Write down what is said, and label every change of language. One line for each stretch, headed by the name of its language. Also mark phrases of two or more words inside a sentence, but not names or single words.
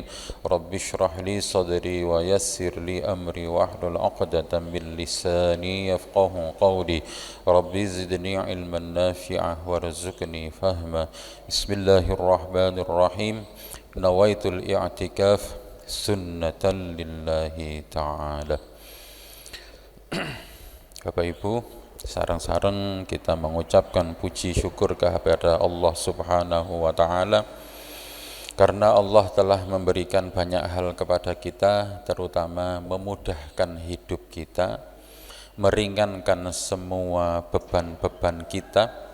Arabic: رب اشرح لي صدري ويسر لي أمري واحلل عقدة من لساني يفقه قولي. رب زدني علما نافعا وارزقني فهما. بسم الله الرحمن الرحيم. نويت الاعتكاف سنة لله تعالى.
Indonesian: Bapak Ibu, sareng-sareng kita mengucapkan puji syukur kepada Allah
Arabic: سبحانه وتعالى
Indonesian: karena Allah telah memberikan banyak hal kepada kita, terutama memudahkan hidup kita, meringankan semua beban-beban kita